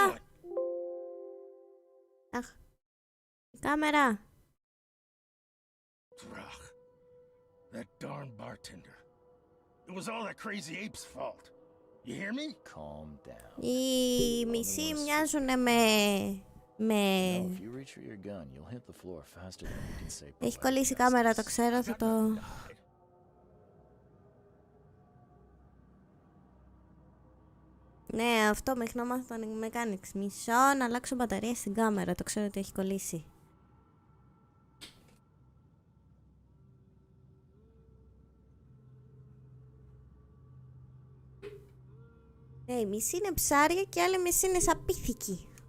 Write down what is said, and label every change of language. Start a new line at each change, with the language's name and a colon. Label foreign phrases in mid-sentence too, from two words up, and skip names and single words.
English: Papa. doing?
Greek: Αχ, η κάμερα.
English: Ugh, that darn bartender. It was all that crazy ape's fault. You hear me? Calm down.
Greek: Οι μισοί μοιάζουνε με...
English: No, if you reach for your gun, you'll hit the floor faster than you can say.
Greek: Έχει κολλήσει η κάμερα, το ξέρω, θα το... Ναι, αυτό μέχρι να μάθω το mechanics. Μισό να αλλάξω μπαταρία στην κάμερα. Το ξέρω ότι έχει κολλήσει. Ναι, η μισή είναι ψάρια και η άλλη μισή είναι σαπίθηκη.